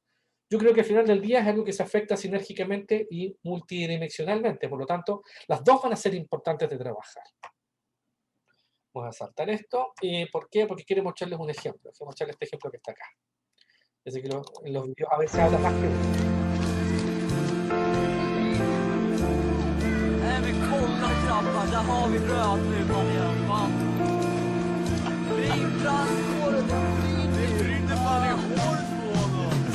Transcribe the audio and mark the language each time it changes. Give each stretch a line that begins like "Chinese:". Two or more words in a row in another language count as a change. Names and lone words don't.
Spanish: Yo creo que al final del día es algo que se afecta sinérgicamente y multidimensionalmente. Por lo tanto, las dos van a ser importantes de trabajar. Vamos a saltar esto. ¿Por qué? Porque quiero mostrarles un ejemplo. Quiero mostrarles este ejemplo que está acá. Así que en los videos a veces habla más que uno.
Swedish: Men kolla grabbar, där har vi rödluvan i alla fall. Ringbrand på det, det brinner fan i håret på honom.